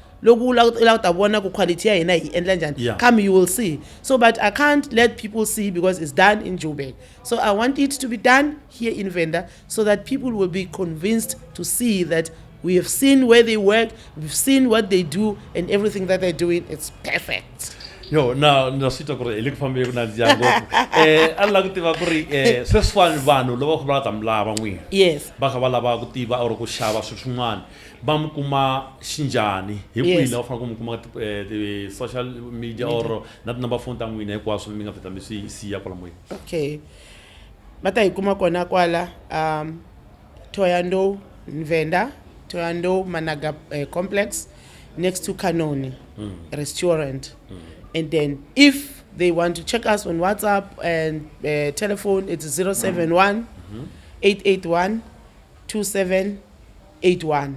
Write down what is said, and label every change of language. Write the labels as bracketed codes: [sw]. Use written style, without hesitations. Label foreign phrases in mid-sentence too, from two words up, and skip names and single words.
[en] Come, you will see. So, but I can't let people see because it's done in Joburg. So I want it to be done here in Venda so that people will be convinced to see that we have seen where they work, we've seen what they do, and everything that they're doing, it's perfect. [ts] Yo, na sita ku ri hi le ku fambeni ku nandziha ngopfu a ni lava ku tiva ku ri sweswiwani vanhu loko va ta mi lava n'wina [en] Yes. [ts] va kha va lava ku tiva or ku xava swilo swin'wana va mi kuma xinjani hi [en] Yes. [ts] kwini va fanele ku mi kuma ti- [en] social media [ts] or na tinumber phone ta n'wina hinkwaswo mi nga vheta mi swi siya kwala moyeni. Okay. Mata ikuma kona kwala Toyando Venda, [en] Toronto Managa complex, next to Kanoni restaurant. And then if they want to check us on WhatsApp and telephone, it's 071 881 2781.